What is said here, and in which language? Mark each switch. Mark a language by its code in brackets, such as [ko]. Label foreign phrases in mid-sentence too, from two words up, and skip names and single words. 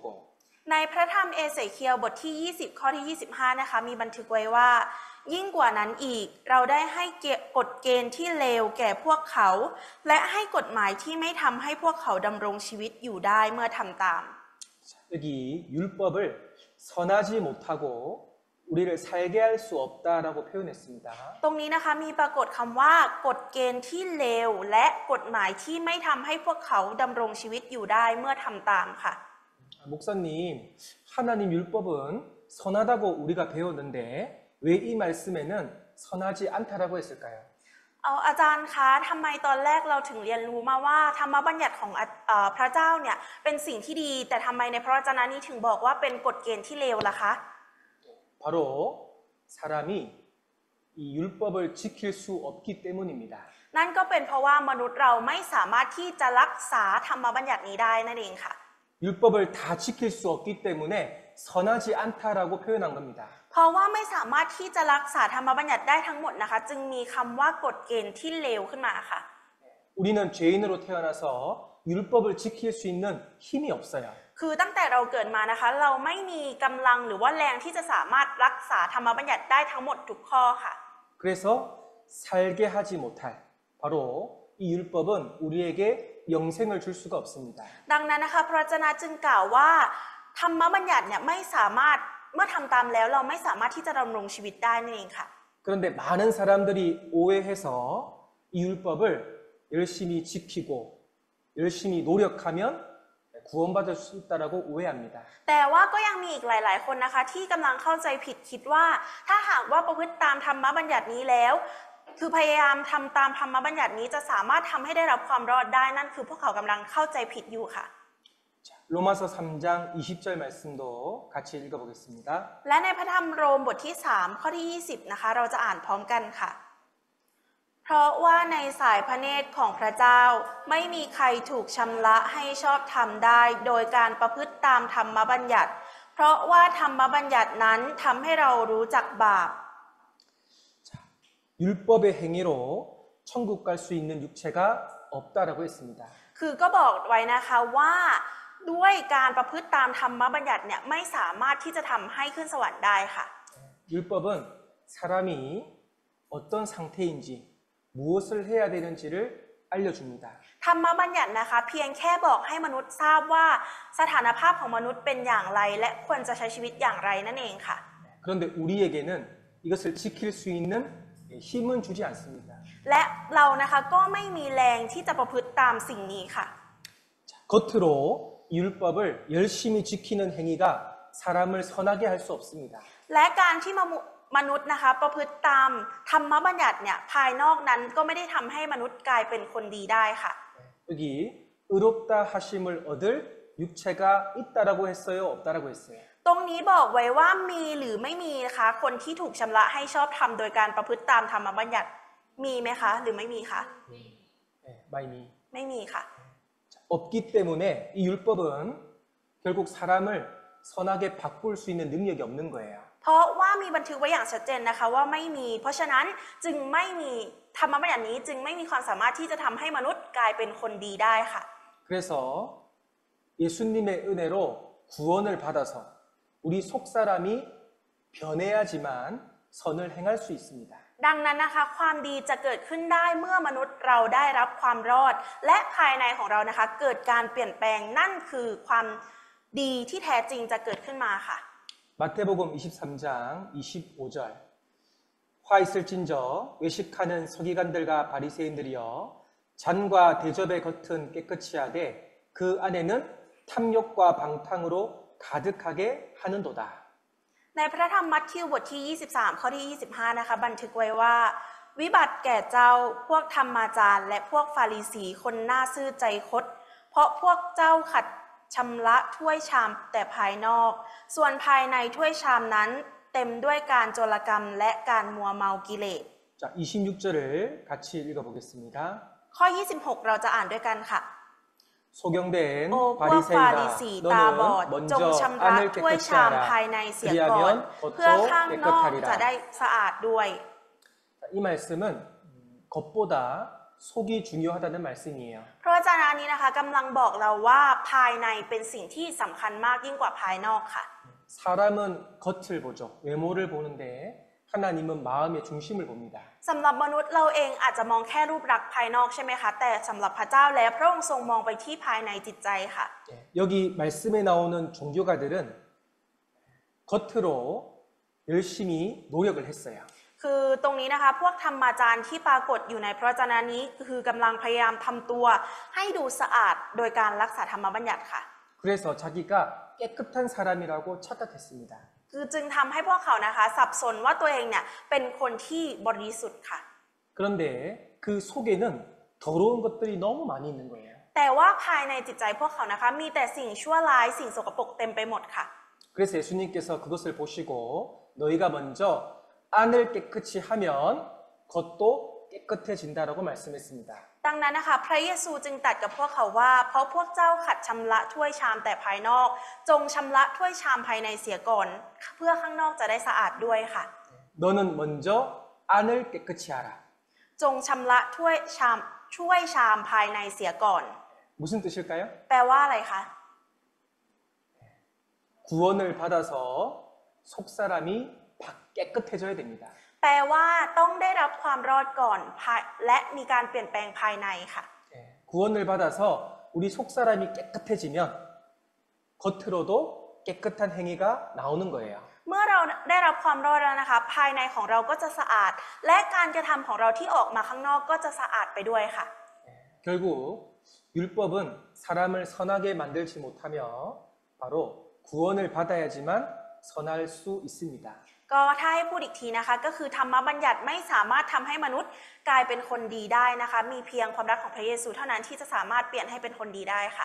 [th] ในพระธรรมเอเสเคียลบทที่20ข้อที่25นะคะมีบันทึกไว้ว่ายิ่งกว่านั้นอีกเราได้ให้กฎเกณฑ์ที่เลวแก่พวกเขาและให้กฎหมายที่ไม่ทำให้พวกเขาดำรงชีวิตอยู่ได้เมื่อทำตาม [ko] 여기 율법을 선하지 못하고 우리를 살게 할 수 없다라고 표현했습니다. [th] ตรงนี้นะคะมีปรากฏคำว่ากฎเกณฑ์ที่เลวและกฎหมายที่ไม่ทำให้พวกเขาดำรงชีวิตอยู่ได้เมื่อทำตามค่ะ [ko] 목사님, 하나님 율법은 선하다고 우리가 배웠는데 왜 이 말씀에는 선하지 않다라고 했을까요? [th] อาจารย์คะทำไมตอนแรกเราถึงเรียนรู้มาว่าธรรมบัญญัติของพระเจ้าเนี่ยเป็นสิ่งที่ดีแต่ทำไมในพระวจนะนี้ถึงบอกว่าเป็นกฎเกณฑ์ที่เลวล่ะคะ [ko] 바로 사람이 이 율법을 지킬 수 없기 때문입니다. [th] นั่นก็เป็นเพราะว่ามนุษย์เราไม่สามารถที่จะรักษาธรรมบัญญัตินี้ได้นั่นเองค่ะ [ko] 율법을 다 지킬 수 없기 때문에 선하지 않다라고 표현한 겁니다. [th] เพราะว่าไม่สามารถที่จะรักษาธรรมบัญญัติได้ทั้งหมดนะคะจึงมีคำว่ากฎเกณฑ์ที่เลวขึ้นมาค่ะ [ko] 우리는 죄인으로 태어나서 율법을 지킬 수 있는 힘이 없어요. [th] คือตั้งแต่เราเกิดมานะคะเราไม่มีกำลังหรือว่าแรงที่จะสามารถรักษาธรรมบัญญัติได้ทั้งหมดทุกข้อค่ะ [ko] 그래서 살게 하지 못할 바로 이 율법은 우리에게 영생을 줄 수가 없습니다. [th] ดังนั้นนะคะพระวจนะจึงกล่าวว่าธรรมบัญญัติเนี่ยไม่สามารถเมื่อทำตามแล้วเราไม่สามารถที่จะดำรงชีวิตได้นั่นเองค่ะ [ko] 그런데 많은 사람들이 오해해서 이 율법을 열심히 지키고 열심히 노력하면 구원받을 수 있다라고 오해합니다. [th] แต่ว่าก็ยังมีอีกหลายๆคนนะคะที่กำลังเข้าใจผิดคิดว่าถ้าหากว่าประพฤติตามธรรมบัญญัตินี้แล้วคือพยายามทำตามธรรมบัญญัตินี้จะสามารถทำให้ได้รับความรอดได้นั่นคือพวกเขากำลังเข้าใจผิดอยู่ค่ะ [ko] 로마서 3장 20절 말씀도 같이 읽어보겠습니다. [th] และในพระธรรมโรมบทที่3ข้อที่20นะคะเราจะอ่านพร้อมกันค่ะเพราะว่าในสายพระเนตรของพระเจ้าไม่มีใครถูกชำระให้ชอบธรรมได้โดยการประพฤติตามธรรมบัญญัติ เพราะว่าธรรมบัญญัตินั้นทำให้เรารู้จักบาป [ko] 율법의 행위로 천국 갈 수 있는 육체가 없다라고 했습니다. [th] คือก็บอกไว้นะคะว่าด้วยการประพฤติตามธรรมบัญญัติเนี่ยไม่สามารถที่จะทำให้ขึ้นสวรรค์ได้ค่ะ [ko] 율법은 사람이 어떤 상태인지 무엇을 해야 되는지를 알려줍니다. [th] ธรรมบัญญัตินะคะเพียงแค่บอกให้มนุษย์ทราบว่าสถานภาพของมนุษย์เป็นอย่างไรและควรจะใช้ชีวิตอย่างไรนั่นเองค่ะ [ko] 그런데 우리에게는 이것을 지킬 수 있는 힘은 주지 않습니다. [th] และเรานะคะก็ไม่มีแรงที่จะประพฤติตามสิ่งนี้ค่ะ [ko] 겉으로 율법을 열심히 지키는 행위가 사람을 선하게 할 수 없습니다. [th] และการที่มนุษย์นะคะประพฤติตามธรรมบัญญัติเนี่ยภายนอกนั้นก็ไม่ได้ทำให้มนุษย์กลายเป็นคนดีได้ค่ะ [ko] 여기 의롭다 하심을 얻을 육체가 있다라고 했어요, 없다라고 했어요. [th] ตรงนี้บอกไว้ว่ามีหรือไม่มีนะคะคนที่ถูกชำระให้ชอบธรรมโดยการประพฤติตามธรรมบัญญัติมีไหมคะหรือไม่มีคะ [ko] 네, 마이미. [th] ไม่มีค่ะ [ko] 없기 때문에 이 율법은 결국 사람을 선하게 바꿀 수 있는 능력이 없는 거예요. [th] เพราะว่ามีบันทึกไว้อย่างชัดเจนนะคะว่าไม่มีเพราะฉะนั้นจึงไม่มีธรรมบัญญัตินี้จึงไม่มีความสามารถที่จะทำให้มนุษย์กลายเป็นคนดีได้ค่ะ [ko] 그래서 예수님의 은혜로 구원을 받아서 우리 속사람이 변해야지만 선을 행할 수 있습니다. [th] ดังนั้นนะคะความดีจะเกิดขึ้นได้เมื่อมนุษย์เราได้รับความรอด และภายในของเรานะคะเกิดการเปลี่ยนแปลงนั่นคือความดีที่แท้จริงจะเกิดขึ้นมาค่ะ [ko] 마태복음 23장 25절 화 있을진저 외식하는 서기관들과 바리새인들이여 잔과 대접의 겉은 깨끗이 하되 그 안에는 탐욕과 방탕으로 가득하게 하는도다. [th] ในพระธรรมมัทธิวบทที่ 23 ข้อที่ 25 นะคะบันทึกไว้ว่า วิบัติแก่เจ้าพวกธรรมาจารย์และพวกฟาริสีคนหน้าซื่อใจคดเพราะพวกเจ้าขัดชำระถ้วยชามแต่ภายนอก ส่วนภายในถ้วยชามนั้นเต็มด้วยการโจรกรรมและการมัวเมากิเลส [ko] 자, 26절을 같이 읽어보겠습니다. [th] ข้อ 26 เราจะอ่านด้วยกันค่ะ [ko] 소경된 [th] โอ้พวกฟาริสี [ko] 바리새인아 [th] ตาบอด [ko] 너는 [th] จง [ko] 먼저 [th] ชำระ [ko] 안을 [th] ถ้วย [ko] 깨끗이 [th] ชามภาย [ko] 하라. [th] ในเสียก่อน [ko] 그리하면 [th] เพื่อ [ko] 겉도 [th] ข้างนอกจะ [ko] 깨끗하리라. [th] ได้สะอาดด้วย [ko] 자, 이 말씀은 겉보다 속이 중요하다는 말씀이에요. [th] พระวจนะนี้นะคะกำลังบอกเราว่าภายในเป็นสิ่งที่สำคัญมากยิ่งกว่าภายนอกค่ะ [ko] 사람은 겉을 보죠. 외모를 보는데 하나님은 마음의 중심을 봅니다. [th] สำหรับมนุษย์เราเองอาจจะมองแค่รูปลักษณ์ภายนอกใช่ไหมคะแต่สำหรับพระเจ้าแล้วพระองค์ทรงมองไปที่ภายในจิตใจค่ะ [ko] 여기 말씀에 나오는 종교가들은 겉으로 열심히 노력을 했어요. [th] คือตรงนี้นะคะพวกธรรมาจารย์ที่ปรากฏอยู่ในพระวจนะนี้คือกำลังพยายามทำตัวให้ดูสะอาดโดยการรักษาธรรมบัญญัติค่ะ [ko] 그래서 자기가 깨끗한 사람이라고 착각했습니다. [th] คือจึงทำให้พวกเขานะคะสับสนว่าตัวเองเนี่ยเป็นคนที่บริสุทธิ์ค่ะ [ko] 그런데 그 속에는 더러운 것들이 너무 많이 있는 거예요. [th] แต่ว่าภายในจิตใจพวกเขานะคะมีแต่สิ่งชั่วร้ายสิ่งสกปรกเต็มไปหมดค่ะ [ko] 그래서 예수님께서 그것을 보시고 너희가 먼저 안을 깨끗이 하면 겉도 깨끗해진다라고 말씀했습니다. [th] ดังนั้นนะคะพระเยซูจึงตรัสกับพวกเขาว่าเพราะพวกเจ้าขัดชำระถ้วยชามแต่ภายนอกจงชำระถ้วยชามภายในเสียก่อนเพื่อข้างนอกจะได้สะอาดด้วยค่ะ [ko] 너는 먼저 안을 깨끗이 하라. [th] จงชำระถ้วยชามภายในเสียก่อน [ko] 무슨 뜻일까요? [th] แปลว่าอะไรคะ [ko] 구원을 받아서 속사람이 깨끗해져야 됩니다. [th] แปลว่าต้องได้รับความรอดก่อนและมีการเปลี่ยนแปลงภายในค่ะ [ko] 구원을 받아서 우리 속사람이 깨끗해지면 겉으로도 깨끗한 행위가 나오는 거예요. [th] เมื่อเราได้รับความรอดแล้วนะคะภายในของเราก็จะสะอาดและการกระทำของเราที่ออกมาข้างนอกก็จะสะอาดไปด้วยค่ะ [ko] 결국 율법은 사람을 선하게 만들지 못하며 바로 구원을 받아야지만 선할 수 있습니다. [th] ก็ถ้าให้พูดอีกทีนะคะก็คือธรรมบัญญัติไม่สามารถทำให้มนุษย์กลายเป็นคนดีได้นะคะมีเพียงความรักของพระเยซูเท่านั้นที่จะสามารถเปลี่ยนให้เป็นคนดีได้ค่ะ